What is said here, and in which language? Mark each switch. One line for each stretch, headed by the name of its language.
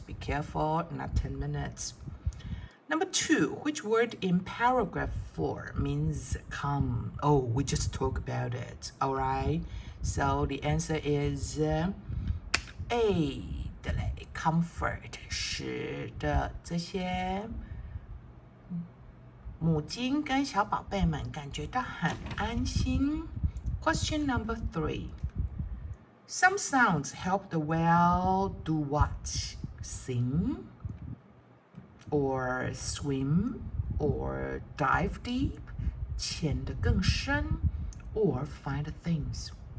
English: Be careful, not 10 minutes. Number 2, which word in paragraph 4 means come? Oh, we just talked about it, all right? So the answer is A, comfort.
Chinese: 是的，这些母鲸跟小宝贝们感觉到很安心。
English: Question number 3. Some sounds help the whale do what? Sing, or swim, or dive deep,
Chinese: 潜得更深
English: or find things.